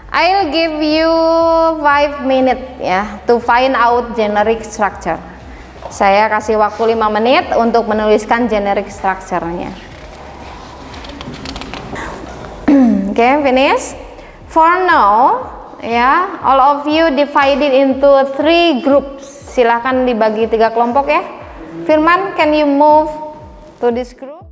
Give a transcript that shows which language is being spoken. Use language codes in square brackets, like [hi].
[en] I'll give you 5 minutes ya to find out generic structure. [id] Saya kasih waktu 5 menit untuk menuliskan generic structure-nya. [en] Okay, finish. For now, ya, all of you divided into 3 groups. [id] Silahkan dibagi 3 kelompok ya. [en] Firman, can you move to this group?